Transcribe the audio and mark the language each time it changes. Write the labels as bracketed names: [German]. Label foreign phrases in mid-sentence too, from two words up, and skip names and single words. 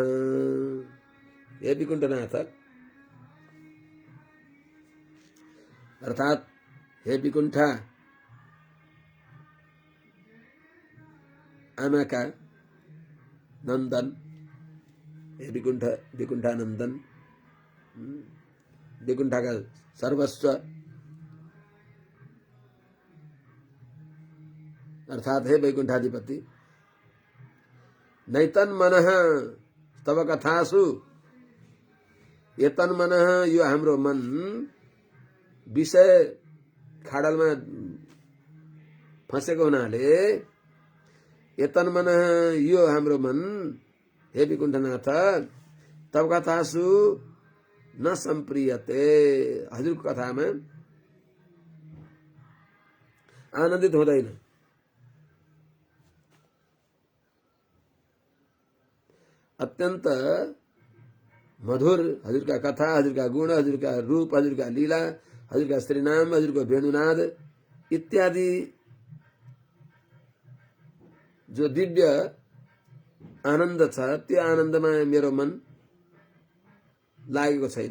[Nepali] हे विकुण्ठनाथ अर्थात हे विकुण्ठा आमाका नंदन, हे विकुंठ विकुंठानंदन, विकुंठा का सर्वस्व अर्थात हे वैकुंठाधिपति। [Sanskrit] नैतन मनः तव कथासु, ये तन मनः [Nepali] यो हाम्रो मन विषय खाडलमा फँसेको हुनाले, [Sanskrit] ये तन मनः [Nepali] यो हाम्रो मन हे विकुण्ठनाथ [Sanskrit] तव कथासु न सम्प्रियते, [Nepali] हजुरको कथामा आनन्दित हुँदैन। अत्यंत मधुर हजुर का कथा, हजुर का गुण, हजुर का रूप, हजुर का लीला, हजुर का श्रीनाम, हजुर को वेणुनाद इत्यादि जो दिव्य आनन्द छ, त्यो आनन्दमा मेरो मन लागेको छैन।